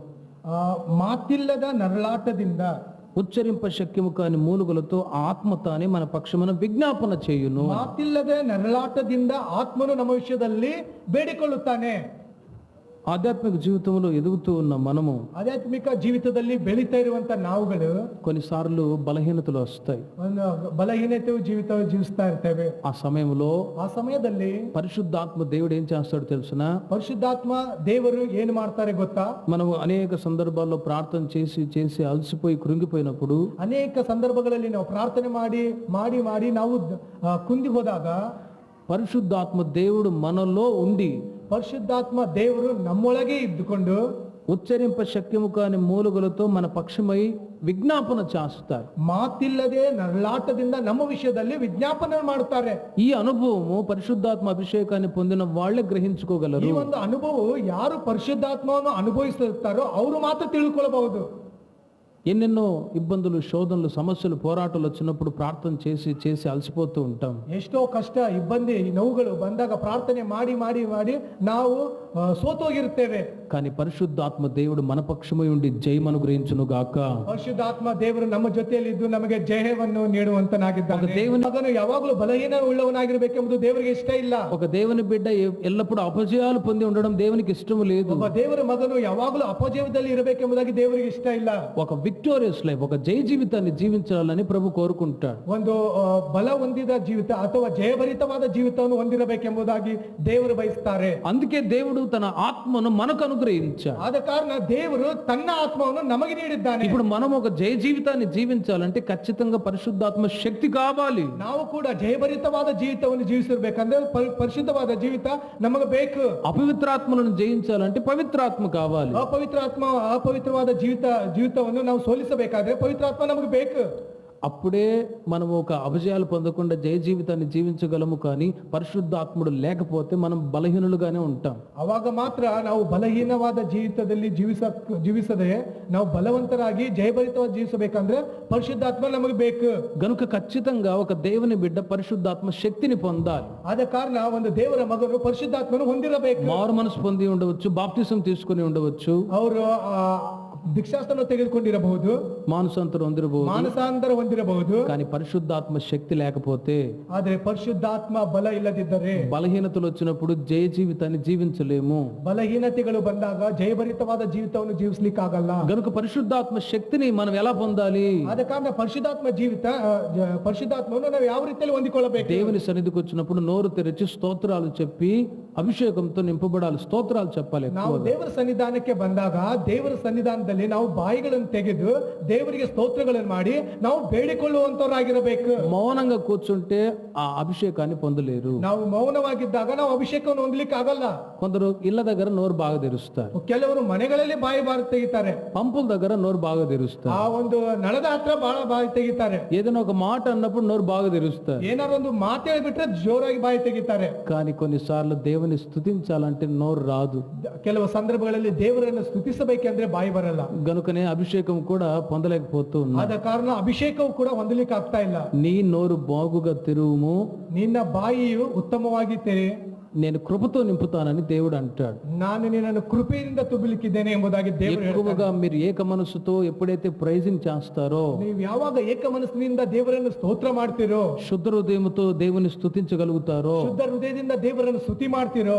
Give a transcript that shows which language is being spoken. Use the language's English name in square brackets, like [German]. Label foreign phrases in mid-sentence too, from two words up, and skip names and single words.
[Kannada] ಮಾತಿಲ್ಲದ ನರಳಾಟದಿಂದ, [Telugu] ఉచ్చరింప శక్యము కాని మూలుగులతో ఆత్మ తానే మన పక్షమున విజ్ఞాపన చేయును. [Kannada] ಮಾತಿಲ್ಲದೆ ನರಳಾಟದಿಂದ ಆತ್ಮನು ನಮ್ಮ ವಿಷಯದಲ್ಲಿ ಬೇಡಿಕೊಳ್ಳುತ್ತಾನೆ. [Telugu] ఆధ్యాత్మిక జీవితంలో ఎదుగుతూ ఉన్న మనము, [Kannada] ಆಧ್ಯಾತ್ಮಿಕ ಜೀವಿತದಲ್ಲಿ ಬೆಳೀತಾ ಇರುವಂತ ನಾವುಗಳು [Telugu] కొన్నిసార్లు బలహీనతలు వస్తాయి. [Kannada] ಒಂದು ಬಲಹೀನತೆ ಜೀವಿಸ್ತಾ ಇರ್ತೇವೆ. [Telugu] ఆ సమయంలో పరిశుద్ధాత్మ దేవుడు ఏం చేస్తాడో తెలుసునా? [Kannada] పరిశుద్ధాత్మ ದೇವರು ಏನು ಮಾಡ್ತಾರೆ ಗೊತ್ತಾ? [Telugu] మనము అనేక సందర్భాల్లో ప్రార్థన చేసి అలసిపోయి కృంగిపోయినప్పుడు, [Kannada] ಅನೇಕ ಸಂದರ್ಭಗಳಲ್ಲಿ ನಾವು ಪ್ರಾರ್ಥನೆ ಮಾಡಿ ನಾವು ಕುಂದಿ ಹೋದಾಗ [Telugu] పరిశుద్ధాత్మ దేవుడు మనలో ఉండి, [Kannada] పరిశుద్ధాత్మ ದೇವರು ನಮ್ಮೊಳಗೆ ಇದ್ದುಕೊಂಡು [Telugu] ఉచ్చరింప శక్యము కాని మూలుగులతో మన పక్షమై విజ్ఞాపన చేస్తారు. [Kannada] ಮಾತಿಲ್ಲದೆ ನರಳಾಟದಿಂದ ನಮ್ಮ ವಿಷಯದಲ್ಲಿ ವಿಜ್ಞಾಪನೆ ಮಾಡುತ್ತಾರೆ. [Telugu] ఈ అనుభవము పరిశుద్ధాత్మ అభిషేకాన్ని పొందిన వాళ్ళే గ్రహించుకోగలరు. [Kannada] ಈ ಒಂದು ಅನುಭವವು ಯಾರು ಪರಿಶುದ್ಧಾತ್ಮವನ್ನು ಅನುಭವಿಸುತ್ತಾರೋ ಅವರು ಮಾತ್ರ ತಿಳ್ಕೊಳ್ಳಬಹುದು. [Telugu] ఎన్నెన్నో ఇబ్బందులు, శోధనలు, సమస్యలు, పోరాటాలు వచ్చినప్పుడు ప్రార్థన చేసి అలసిపోతూ ఉంటాం. [Kannada] ಎಷ್ಟೋ ಕಷ್ಟ, ಇಬ್ಬಂದಿ, ನೋವುಗಳು ಬಂದಾಗ ಪ್ರಾರ್ಥನೆ ಮಾಡಿ ನಾವು ಸೋತೋಗಿರುತ್ತೇವೆ. [Telugu] కానీ పరిశుద్ధాత్మ దేవుడు మన పక్షమై ఉండి జయమను గ్రహించును గాక. [Kannada] ಪರಿಶುದ್ಧಾತ್ಮ ದೇವರು ನಮ್ಮ ಜೊತೆಯಲ್ಲಿ ಇದ್ದು ನಮಗೆ ಜಯವನ್ನು ನೀಡುವಂತನಾಗಿದ್ದಾನೆ. [Telugu] దేవుని [Kannada] ಮಗನು ಯಾವಾಗಲೂ ಬಲಹೀನ ಉಳ್ಳವನಾಗಿರಬೇಕೆಂಬುದು ದೇವರಿಗೆ ಇಷ್ಟ ಇಲ್ಲ. [Telugu] ఒక దేవుని బిడ్డ ఎల్లప్పుడూ అపజయాలు పొంది ఉండడం దేవునికి ఇష్టం లేదు. [Kannada] ಒಬ್ಬ ದೇವರ ಮಗನು ಯಾವಾಗಲೂ ಅಪಜಯದಲ್ಲಿ ಇರಬೇಕೆಂಬುದಾಗಿ ದೇವರಿಗೆ ಇಷ್ಟ ಇಲ್ಲ. [Telugu] ఒక [English] victorious life, [Telugu] ఒక జయ జీవితాన్ని జీవించాలని ప్రభు కోరుకుంటాడు. [Kannada] ಒಂದು ಬಲ ಹೊಂದಿದ ಜೀವಿತ ಅಥವಾ ಜಯಭರಿತವಾದ ಜೀವಿತವನ್ನು ಹೊಂದಿರಬೇಕೆಂಬುದಾಗಿ ದೇವರು ಬಯಸುತ್ತಾರೆ. [Telugu] అందుకే దేవుడు తన ఆత్మను మనకు అనుగ్రహించాడు. [Kannada] ಆದ ಕಾರಣ ದೇವರು ತನ್ನ ಆತ್ಮವನ್ನು ನಮಗೆ ನೀಡಿದ್ದಾನೆ. [Telugu] ఇప్పుడు మనం ఒక జయ జీవితాన్ని జీవించాలంటే ఖచ్చితంగా పరిశుద్ధాత్మ శక్తి కావాలి. [Kannada] ನಾವು ಕೂಡ ಜಯಭರಿತವಾದ ಜೀವಿತವನ್ನು ಜೀವಿಸಬೇಕಂದ್ರೆ ಪರಿಶುದ್ಧವಾದ ಜೀವಿತ ನಮಗೆ ಬೇಕು. [Telugu] అపవిత్రాత్మలను జయించాలంటే పవిత్రాత్మ కావాలి. [Kannada] ಅಪವಿತ್ರವಾದ ಜೀವಿತವನ್ನು ನಾವು ಸೋಲಿಸಬೇಕಾದ್ರೆ ಪವಿತ್ರಾತ್ಮ ನಮಗೆ ಬೇಕು. [Telugu] అప్పుడే మనము ఒక అపజయాలు పొందకుండా జయ జీవితాన్ని జీవించగలము. కానీ పరిశుద్ధాత్ముడు లేకపోతే మనం బలహీనులుగానే ఉంటాం. [Kannada] ಅವಾಗ ಮಾತ್ರ ನಾವು ಬಲಹೀನವಾದ ಜೀವಿತದಲ್ಲಿ ಜೀವಿಸದೆ ನಾವು ಬಲವಂತರಾಗಿ ಜಯಭರಿತವಾಗಿ ಜೀವಿಸಬೇಕಂದ್ರೆ ಪರಿಶುದ್ಧಾತ್ಮ ನಮಗೆ ಬೇಕು. [Telugu] గనుక ఖచ్చితంగా ఒక దేవుని బిడ్డ పరిశుద్ధాత్మ శక్తిని పొందాలి. [Kannada] ಆದ ಕಾರಣ ಒಂದು ದೇವರ ಮಗನು ಪರಿಶುದ್ಧಾತ್ಮನು ಹೊಂದಿರಬೇಕು. [Telugu] మారు మనసు పొంది ఉండవచ్చు, బాప్టిజం తీసుకుని ఉండవచ్చు, [Kannada] ಅವರು దీక్షాస్త్రం ತೆಗೆದುಕೊಂಡಿರಬಹುದು, [Telugu] మానసాంతరం [Kannada] ಹೊಂದಿರಬಹುದು. [Telugu] కానీ పరిశుద్ధాత్మ శక్తి లేకపోతే, [Kannada] ಆದರೆ ಪರಿಶುದ್ಧಾತ್ಮ ಬಲ ಇಲ್ಲದಿದ್ದರೆ, [Telugu] బలహీనతలు వచ్చినప్పుడు జయ జీవితాన్ని జీవించలేము. [Kannada] బలహీనತೆಗಳು ಬಂದಾಗ ಜಯಭರಿತವಾದ ಜೀವಿತವನ್ನು ಜೀವಿಸಲಿಕ್ಕಾಗಲ್ಲ. [Telugu] గనుక పరిశుద్ధాత్మ శక్తిని మనం ఎలా పొందాలి? [Kannada] ಆದ ಕಾರಣ ಪರಿಶುದ್ಧಾತ್ಮವನ್ನು ನಾವು ಯಾವ ರೀತಿಯಲ್ಲಿ ಹೊಂದಿಕೊಳ್ಳಬೇಕು? [Telugu] దేవుని సన్నిధికి వచ్చినప్పుడు నోరు తెరిచి స్తోత్రాలు చెప్పి అభిషేకంతో నింపబడాలి, స్తోత్రాలు చెప్పాలి [Kannada] ನಾವು [Telugu] ఎక్కువగా. [Kannada] ದೇವರ ಸನ್ನಿಧಾನಕ್ಕೆ ಬಂದಾಗ ದೇವರ ಸನ್ನಿಧಾನದಲ್ಲಿ ನಾವು ಬಾಯಿಗಳನ್ನು ತೆಗೆದು ದೇವರಿಗೆ ಸ್ತೋತ್ರಗಳನ್ನು ಮಾಡಿ ನಾವು ಬೇಡಿಕೊಳ್ಳುವಂತವರಾಗಿರಬೇಕು. [Telugu] మౌనంగా కూర్చుంటే ఆ అభిషేకాన్ని పొందలేరు. [Kannada] ನಾವು ಮೌನವಾಗಿದ್ದಾಗ ನಾವು ಅಭಿಷೇಕವನ್ನು ಹೊಂದಲಿಕ್ಕೆ ಆಗಲ್ಲ. [Telugu] కొందరు ఇళ్ళ దగ్గర నోరు బాగా తెరుస్తారు, [Kannada] ಕೆಲವರು ಮನೆಗಳಲ್ಲಿ ಬಾಯಿ ತೆಗಿತಾರೆ, [Telugu] పంపుల దగ్గర నోరు బాగా తెరుస్తారు, [Kannada] ಆ ಒಂದು ನಳದ ಹತ್ರ ಬಹಳ ಬಾಯಿ ತೆಗಿತಾರೆ, [Telugu] ఏదైనా ఒక మాట అన్నప్పుడు నోరు బాగా తెరుస్తారు. [Kannada] ಏನಾದ್ರು ಒಂದು ಮಾತು ಹೇಳ್ಬಿಟ್ರೆ ಜೋರಾಗಿ ಬಾಯಿ ತೆಗಿತಾರೆ. [Telugu] కానీ కొన్నిసార్లు దేవుని స్తుతించాలంటే నోరు రాదు. [Kannada] ಕೆಲವು ಸಂದರ್ಭಗಳಲ್ಲಿ ದೇವರನ್ನು ಸ್ತುತಿಸಬೇಕೆಂದ್ರೆ ಬಾಯಿ ಬರಲ್ಲ. [Telugu] గనుకనే అభిషేకం కూడా పొందలేకపోతూ ఉన్నా. [Kannada] ಆದ ಕಾರಣ ಅಭಿಷೇಕವು ಕೂಡ ಹೊಂದಲಿಕ್ಕೆ ಆಗ್ತಾ ಇಲ್ಲ. [Telugu] నీ నోరు బాగుగా తెరువుము, [Kannada] ನಿನ್ನ ಬಾಯಿಯು ಉತ್ತಮವಾಗಿ ತೆರೆ, [Telugu] నేను కృపతో నింపుతానని దేవుడు అంటాడు. [Kannada] ನಾನು ನಿನ್ನನ್ನು ಕೃಪೆಯಿಂದ ತುಂಬಲಿಕ್ಕಿದ್ದೇನೆ ಎಂಬುದಾಗಿ ದೇವರು ಹೇಳ್ತಾನೆ. [Telugu] ఎక్కువగా మీరు ఏక మనసుతో ఎప్పుడైతే ప్రైజింగ్ చేస్తారో, [Kannada] ನೀವು ಯಾವಾಗ ಏಕ ಮನಸ್ಸಿನಿಂದ ದೇವರನ್ನು ಸ್ತೋತ್ರ ಮಾಡ್ತೀರೋ, [Telugu] శుద్ధ హృదయముతో దేవుని స్తుతించగలుగుతారో, [Kannada] ಶುದ್ಧ ಹೃದಯದಿಂದ ದೇವರನ್ನು ಸ್ತುತಿ ಮಾಡ್ತೀರೋ,